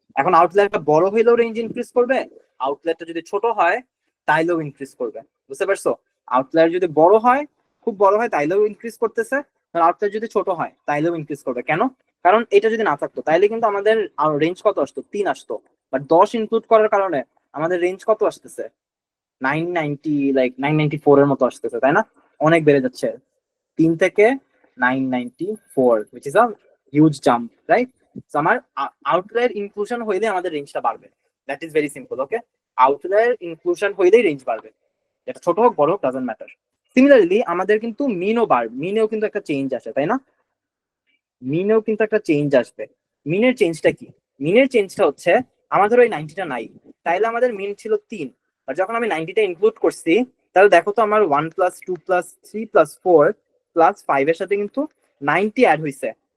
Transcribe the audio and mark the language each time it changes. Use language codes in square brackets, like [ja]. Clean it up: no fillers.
[bn] এখন আউটলায়ারটা বড় হইলেও রেঞ্জ ইনক্রিজ করবে, আউটলায়ারটা যদি ছোট হয় তাইলেও ইনক্রিজ করবে। বুঝতে পারছো? আউটলায়ার যদি বড় হয়, খুব বড় হয়, তাইলেও ইনক্রিজ করতেছে, আর আউটলায়ার যদি ছোট হয় তাইলেও ইনক্রিজ করবে। কেন? কারণ এটা যদি না থাকতো তাইলে কিন্তু আমাদের রেঞ্জ কত আসতো? 3 আসতো। বাট 10 ইনক্লুড করার কারণে আমাদের রেঞ্জ কত আসতেছে? 990, লাইক 994 এর মতো আসতেছে, তাই না? অনেক বেড়ে যাচ্ছে 3 থেকে 994, [en] which is a huge jump, right? [bn] So আমার আউটলায়ার ইনক্লুশন হইলে আমাদের রেঞ্জটা বাড়বে। [en] That is very simple. [bn] Okay, outlier inclusion হইলেই রেঞ্জ বাড়বে, এটা ছোট হোক বড় হোক [en] Doesn't matter. [bn] সিমিলারলি আমাদের কিন্তু মিনেও কিন্তু একটা চেঞ্জ আসে, তাই না? মিনেও কিন্তু একটা চেঞ্জ আসবে। মিনের চেঞ্জটা কি? মিনের চেঞ্জটা হচ্ছে, আমার ধরো এই 90টা নাই, তাইলে আমাদের মিন ছিল 3, আর যখন আমি 90টা ইনক্লুড করছি, তাহলে দেখো তো আমার 1 প্লাস 2 প্লাস 3 প্লাস 4 প্লাস 5 এর সাথে কিন্তু 90 অ্যাড হয়েছে।